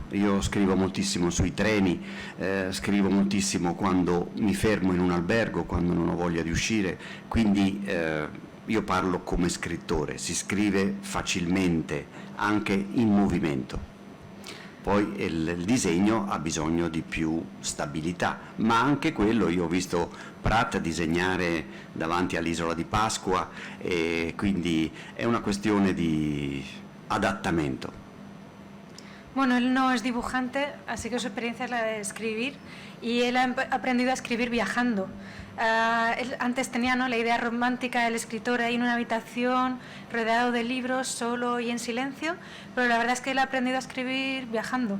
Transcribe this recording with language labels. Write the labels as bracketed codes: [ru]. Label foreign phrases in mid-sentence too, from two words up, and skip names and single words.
[it] Io scrivo moltissimo sui treni, scrivo moltissimo quando mi fermo in un albergo, quando non ho voglia di uscire, quindi io parlo come scrittore, si scrive facilmente anche in movimento. Poi il disegno ha bisogno di più stabilità, ma anche quello, io ho visto Pratt disegnare davanti all'isola di Pasqua, e quindi è una cuestione di adattamento. [es] Bueno, él no es dibujante, así que su experiencia es la de escribir, y él ha aprendido a escribir viajando. Él antes tenía, ¿no?, la idea romántica del escritor ahí en una habitación, rodeado de libros, solo y en silencio, pero la verdad es que él ha aprendido a escribir viajando.